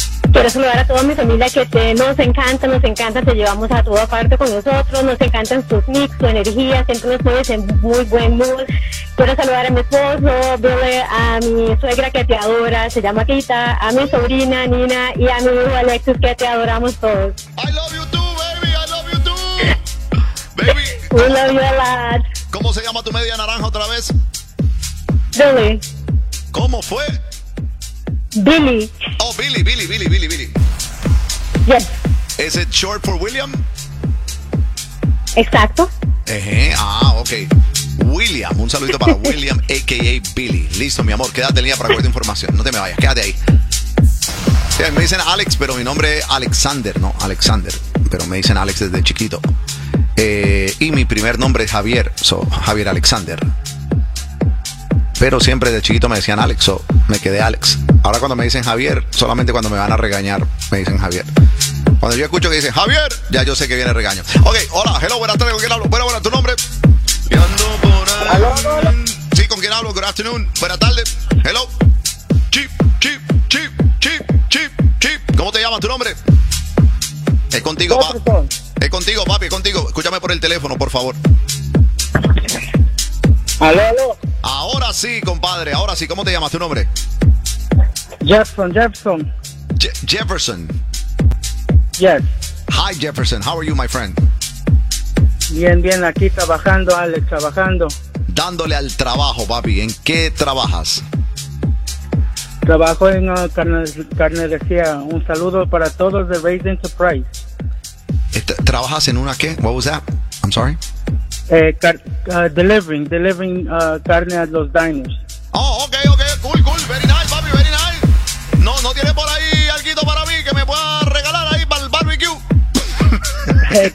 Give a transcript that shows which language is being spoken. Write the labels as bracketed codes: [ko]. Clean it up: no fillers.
[es] Quiero saludar a toda mi familia que te, nos encanta, te llevamos a toda parte con nosotros, nos encantan sus mix, su energía, siempre nos pones en muy buen mood. Quiero saludar a mi esposo, Billy, a mi suegra que te adora, se llama Kita, a mi sobrina Nina y a mi hijo Alexis que te adoramos todos. [en] I love you too, baby, I love you too. Baby. We love you a lot. [es] ¿Cómo se llama tu media naranja otra vez? Billy. ¿Cómo fue? Billy. [en] Oh, Billy, Billy, Billy, Billy, Billy. Yes. Is it short for William? [es] Exacto. Ah, ok. William, un saludito para William, a.k.a. Billy. Listo, mi amor, quédate en línea para cualquier información. No te me vayas, quédate ahí. Sí, me dicen Alex, pero mi nombre es Alexander. No, Alexander, pero me dicen Alex desde chiquito. Y mi primer nombre es Javier, so Javier Alexander. Pero siempre de chiquito me decían Alex, so me quedé Alex. Ahora cuando me dicen Javier, solamente cuando me van a regañar, me dicen Javier. Cuando yo escucho que dicen Javier, ya yo sé que viene regaño. Ok, hola, hello, buenas tardes, ¿con quién hablo? Bueno, bueno, ¿tu nombre? Ando por ahí. ¿Aló, aló? Sí, ¿con quién hablo? [en] Good afternoon, [es] buenas tardes, hello. Chip, chip, chip, chip, chip, chip. ¿Cómo te llamas, tu nombre? Es contigo, papi. Es contigo, papi, es contigo. Escúchame por el teléfono, por favor. Aló, aló. Ahora sí, compadre, ahora sí. ¿Cómo te llamas, tu nombre? Jefferson. Jefferson. [en] Yes. Hi, Jefferson. How are you, my friend? [es] Bien, bien. Aquí trabajando, Alex, trabajando. Dándole al trabajo, papi. ¿En qué trabajas? Trabajo en carnicería. Un saludo para todos de Raised Enterprise. ¿Trabajas en una qué? [en] What was that? I'm sorry. [es] Delivering carne a los diners. [en] Oh, ok, ok, cool, cool, very nice, papi, very nice. [es] No, no tiene por ahí alguito para mí que me pueda regalar ahí para el barbecue.